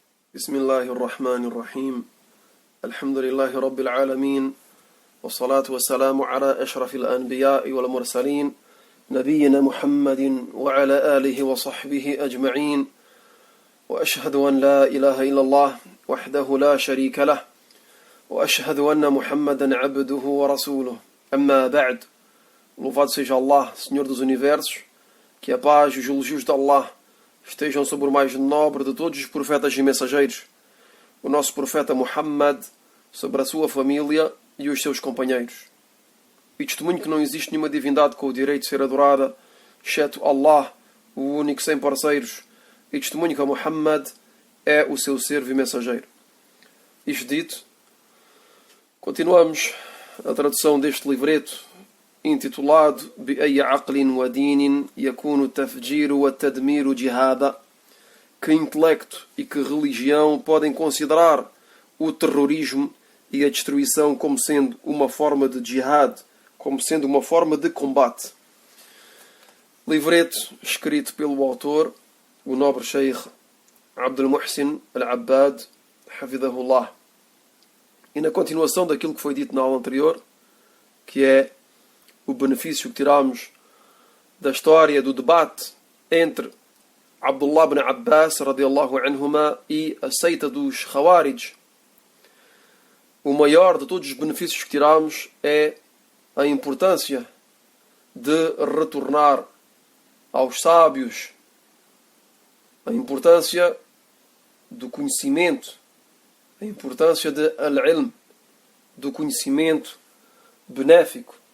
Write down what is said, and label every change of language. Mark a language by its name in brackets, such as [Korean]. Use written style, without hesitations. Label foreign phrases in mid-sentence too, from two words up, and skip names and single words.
[Arabic] بسم الله الرحمن الرحيم الحمد لله رب العالمين والصلاة والسلام على أشرف الأنبياء والمرسلين نبينا محمد وعلى آله وصحبه أجمعين وأشهد أن لا إله إلا الله وحده لا شريك له وأشهد أن محمدا عبده ورسوله أما بعد. [Portuguese] Louvado seja Allah, Senhor dos Universos, que a paz e os elogios de Allah estejam sobre o mais nobre de todos os profetas e mensageiros, o nosso profeta Muhammad, sobre a sua família e os seus companheiros. E testemunho que não existe nenhuma divindade com o direito de ser adorada, exceto Allah, o único sem parceiros, e testemunho que Muhammad é o seu servo e mensageiro. Isto dito, continuamos a tradução deste livreto intitulado بأي عقل ودين يكون التفجير والتدمير جهادا. Que intelecto e que religião podem considerar o terrorismo e a destruição como sendo uma forma de jihad, como sendo uma forma de combate. Livreto escrito pelo autor, o nobre Sheikh Abdul Muhsin Al-Abbad, Hafidhahullah. E na continuação daquilo que foi dito na aula anterior, que é o benefício que tiramos da história do debate entre Abdullah ibn Abbas [Arabic] رضي الله عنهما [Portuguese] e a seita dos Khawarij, o maior de todos os benefícios que tiramos é a importância de retornar aos sábios, a importância do conhecimento, a importância de al-ilm, do conhecimento benéfico.